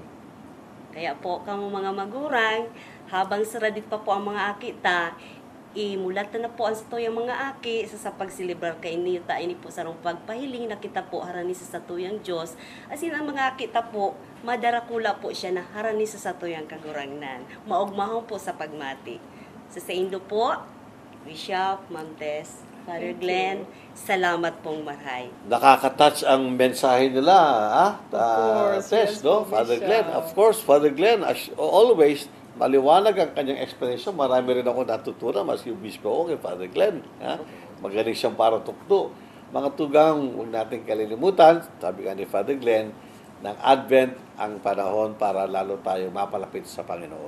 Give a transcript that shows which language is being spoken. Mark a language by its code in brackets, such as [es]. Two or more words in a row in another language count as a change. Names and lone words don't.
[bik] Kaya po kamo mga magurang, habang saradit pa po ang mga akita, imulat na po ang satuyang mga aki sa pagsilibrar kay niyo ini po sa pagpahiling na kita po harani sa satuyang Diyos. Asin ang mga akita po, madarakula po siya na harani sa satuyang kagurangnan. Maugmahon po sa pagmati. Sa Indo po, Bishop, Ma'am Tess, Father Glenn, salamat pong marhay. [tl] Nakaka-touch ang mensahe nila, Tess, no? Father Glenn. [en] Of course, Father Glenn, as always, [tl] maliwanag ang kanyang explanation. Marami rin ako natutunan, mas yung bispo ko kay Father Glenn. Magaling siyang para tukto. Mga tugang, huwag natin kalilimutan, sabi nga ni Father Glenn, ng Advent ang panahon para lalo tayo mapalapit sa Panginoon.